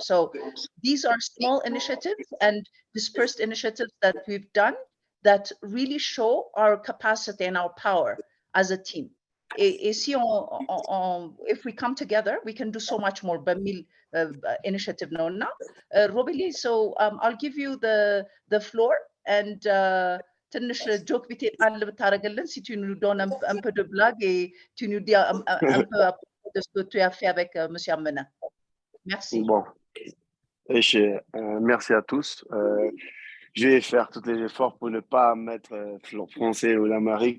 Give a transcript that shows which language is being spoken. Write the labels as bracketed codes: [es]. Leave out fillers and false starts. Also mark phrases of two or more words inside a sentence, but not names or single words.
[en] So these are small initiatives and dispersed initiatives that we've done that really show our capacity and our power as a team. If we come together, we can do so much more. Bamil initiative no. Robili, so I'll give you the floor, and [am] ትንሽ ጆክ ቢቴ ጣል ብታደርግልን [fr] si tu nous donnes un peu de blague et tu nous dis un peu à propos de ce que tu as fait avec monsieur Amena. Merci. Bon, merci à tous. Je vais faire tous les efforts pour ne pas mettre le français ou l'amérique.